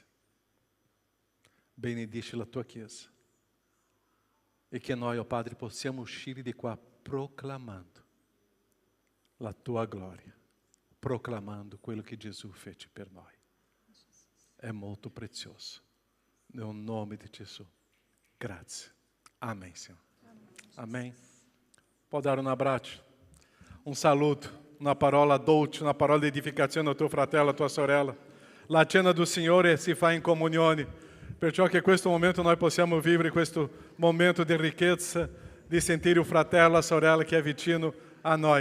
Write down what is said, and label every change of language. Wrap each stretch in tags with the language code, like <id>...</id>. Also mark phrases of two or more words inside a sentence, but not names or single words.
<it>Benedici la tua Chiesa e che noi, oh Padre, possiamo uscire di qua proclamando la tua gloria, proclamando quello che Gesù fece per noi. È molto prezioso. Nel nome di Gesù. Grazie.</it> <pt>Amém, Senhor. Amém.</pt> <it>Può dare un abbraccio, un saluto, una parola dolce, una parola di edificazione al tuo fratello, alla tua sorella. La cena do Signore si fa in comunione, perciò che in questo momento noi possiamo vivere questo momento di ricchezza, di sentire il fratello, la sorella che è vicino a noi.</it>